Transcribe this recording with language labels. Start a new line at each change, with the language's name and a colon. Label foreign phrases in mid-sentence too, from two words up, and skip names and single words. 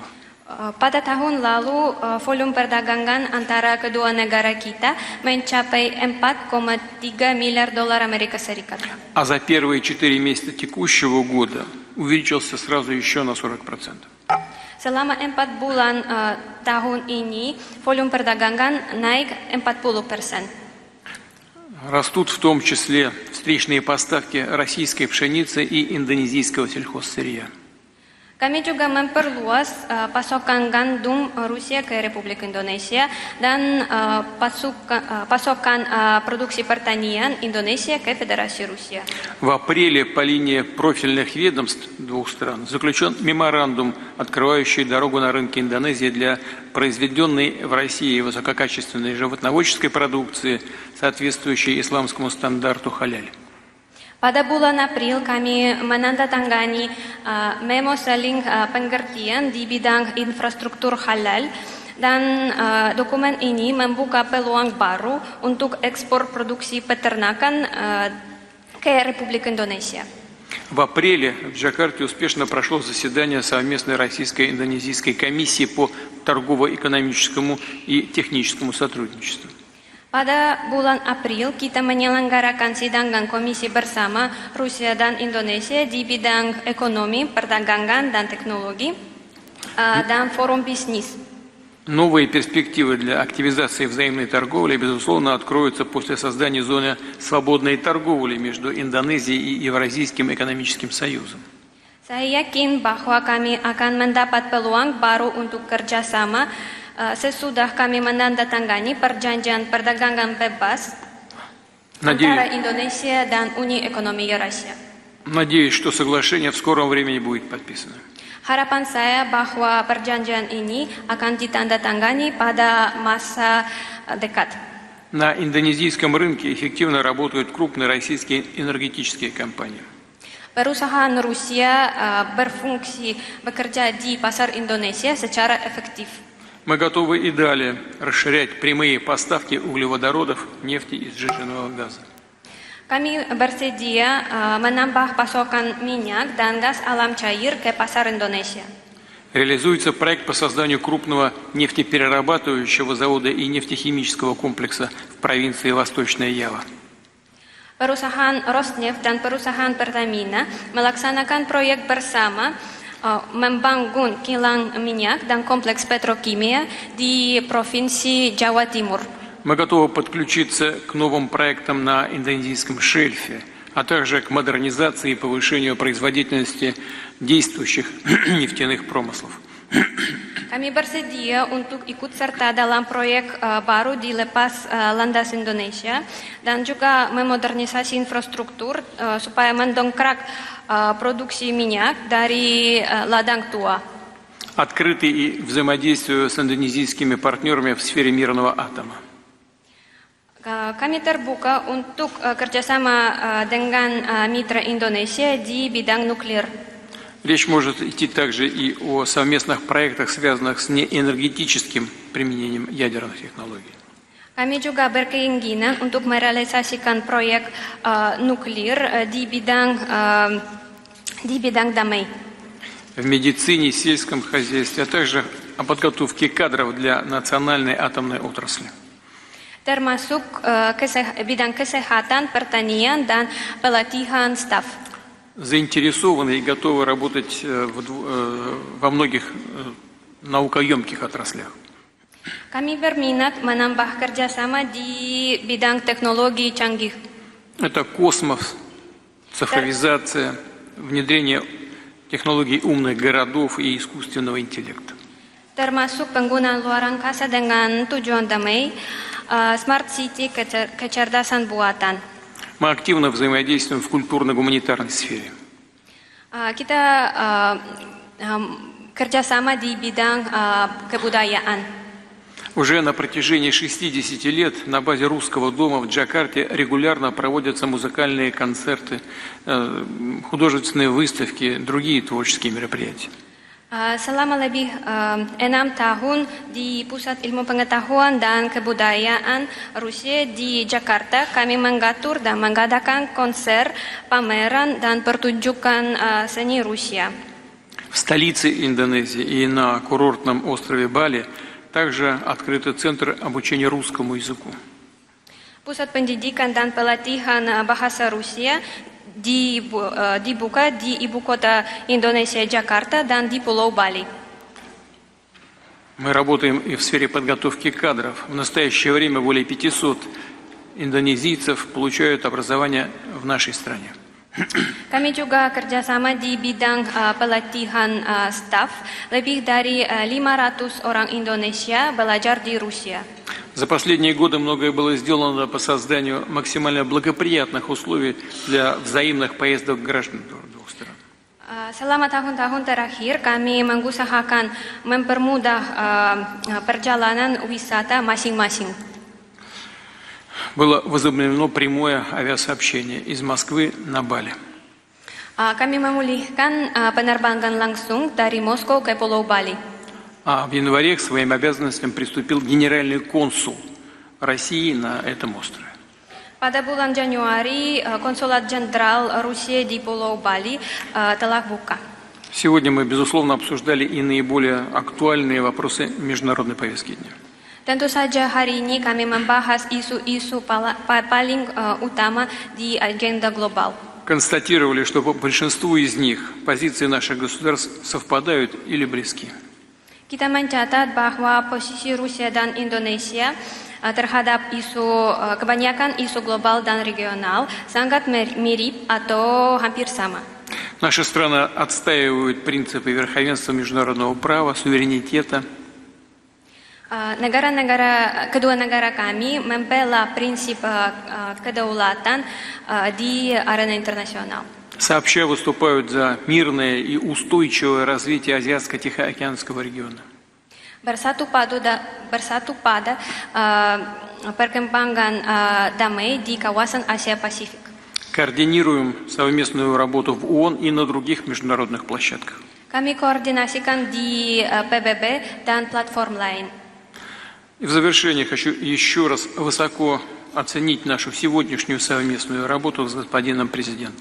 Indonesian: Pada tahun lalu, volume perdagangan antara kedua negara kita mencapai 4,3 miliar dolar Amerika Serikat.
Russian: А за первые 4 месяца текущего года увеличился сразу еще на 40%.
Indonesian: Selama 4 bulan tahun ini, volume perdagangan naik 40%.
Russian: Растут в том числе встречные поставки российской пшеницы и индонезийского сельхозсырья.
Indonesian: Kami juga memperluas pasokan gandum Rusia ke Republik Indonesia dan pasokan produksi pertanian Indonesia ke Federasi Rusia.
Russian: В апреле по линии профильных ведомств двух стран заключен меморандум, открывающий дорогу на рынке Индонезии для произведенной в России высококачественной животноводческой продукции, соответствующей исламскому стандарту халяль.
Indonesian: Pada bulan April kami menandatangani memo saling pengertian di bidang infrastruktur halal dan dokumen ini membuka peluang baru untuk ekspor produksi peternakan ke Republik Indonesia.
Russian: В апреле в Джакарте успешно прошло заседание совместной российско-индонезийской комиссии по торгово-экономическому и техническому сотрудничеству.
Indonesian: Pada bulan April, kita menyelenggarakan sidang komisi bersama Rusia dan Indonesia di bidang ekonomi, perdagangan, dan teknologi, dan forum bisnis.
Russian: Новые перспективы для активизации взаимной торговли, безусловно, откроются после создания зоны свободной торговли между Индонезией и Евразийским экономическим союзом.
Indonesian: Saya yakin bahwa kami akan mendapat peluang baru untuk kerjasama sesudah kami menandatangani perjanjian perdagangan bebas antara Indonesia dan Uni Ekonomi Eurasia.
Russian: Надеюсь, что соглашение в скором времени будет подписано.
Indonesian: Harapan saya bahwa perjanjian ini akan ditandatangani pada masa dekat.
Russian: На индонезийском рынке эффективно работают крупные российские энергетические компании.
Indonesian: Perusahaan Rusia berfungsi bekerja di pasar Indonesia secara efektif.
Russian: Мы готовы и далее расширять прямые поставки углеводородов, нефти и сжиженного газа.
Indonesian: Kami bersedia menambah pasokan minyak dan gas alam cair ke pasar Indonesia.
Russian: Реализуется проект по созданию крупного нефтеперерабатывающего завода и нефтехимического комплекса в провинции Восточная Ява.
Indonesian: Perusahaan Rosneft dan perusahaan Pertamina melaksanakan proyek bersama membangun kilang minyak dan kompleks petrokimia di Provinsi Jawa Timur.
Russian: Мы готовы подключиться к новым проектам на индонезийском шельфе, а также к модернизации и повышению производительности действующих нефтяных промыслов.
Indonesian: Kami bersedia untuk ikut serta dalam proyek baru di lepas landas Indonesia dan juga memodernisasi infrastruktur supaya mendongkrak produksi minyak dari ladang tua.
Russian: Открыты и взаимодействию с индонезийскими партнерами в сфере мирного атома.
Indonesian: Kami terbuka untuk kerjasama dengan mitra Indonesia di bidang nuklir.
Russian: Речь может идти также и о совместных проектах, связанных с неэнергетическим применением ядерных технологий.
Indonesian: Kami juga berkeinginan untuk merealisasikan proyek nuklir di bidang damai.
Russian: В медицине, сельском хозяйстве, а также о подготовке кадров для национальной атомной отрасли.
Indonesian: Termasuk bidang kesehatan, pertanian, dan pelatihan staf.
Russian: Заинтересованы и готовы работать во многих наукоемких отраслях.
Indonesian: Kami berminat menambah kerjasama di bidang teknologi canggih.
Russian: Это космос, цифровизация, внедрение технологий умных городов и искусственного интеллекта.
Indonesian: Termasuk penggunaan luar angkasa dengan tujuan damai,
English: smart city,
Indonesian: kecerdasan buatan.
Russian: Мы активно взаимодействуем в культурно-гуманитарной сфере.
Indonesian: Kita kerjasama di bidang kebudayaan.
Russian: Уже на протяжении 60 лет на базе Русского дома в Джакарте регулярно проводятся музыкальные концерты, художественные выставки, другие творческие мероприятия.
Indonesian: Selama lebih 6 tahun di Pusat Ilmu Pengetahuan dan Kebudayaan Rusia di Jakarta, kami mengatur dan mengadakan konser, pameran, dan pertunjukan seni Rusia.
Russian: В столице Индонезии и на курортном острове Бали также открыты центры обучения русскому языку.
Indonesian: Pusat pendidikan dan pelatihan bahasa Rusia dibuka di ibu kota Indonesia Jakarta dan di Pulau Bali.
Russian: Мы работаем и в сфере подготовки кадров. В настоящее время более 500 индонезийцев получают образование в нашей стране.
Indonesian: Kami juga kerjasama di bidang pelatihan staf. Lebih dari 500 orang Indonesia belajar di Rusia.
Russian: За последние годы многое было сделано по созданию максимально благоприятных условий для взаимных поездок граждан двух стран.
Indonesian: Selama tahun-tahun terakhir, kami mengusahakan mempermudah perjalanan wisata masing-masing.
Russian: Было возобновлено прямое авиасообщение из Москвы на Бали.
Indonesian: Kami memulihkan penerbangan langsung dari Moskow ke Pulau Bali.
Russian: А в январе к своим обязанностям приступил генеральный консул России на этом острове.
Indonesian: Pada bulan Januari, Konsulat Jenderal Rusia di Pulau Bali telah buka.
Russian: Сегодня мы, безусловно, обсуждали и наиболее актуальные вопросы международной повестки дня.
Indonesian: Tentu saja hari ini kami membahas isu-isu paling utama di agenda global.
Russian: Констатировали, что по большинству из них позиции наших государств совпадают или близки.
Indonesian: Kita mencatat bahwa posisi Rusia dan Indonesia terhadap kebanyakan isu global dan regional sangat mirip atau hampir sama.
Russian: Наши страны отстаивают принципы верховенства международного права, суверенитета.
Indonesian: Kedua negara kami membela prinsip kedaulatan di arena internasional.
Russian: Сообща выступают за мирное и устойчивое развитие Азиатско-Тихоокеанского региона.
Indonesian: Bersatu pada perkembangan damai di kawasan Asia Pasifik.
Russian: Координируем совместную работу в ООН и на других международных площадках.
Indonesian: Kami koordinasikan di PBB dan platform lain.
Russian: И в завершение хочу еще раз высоко оценить нашу сегодняшнюю совместную работу с господином президентом.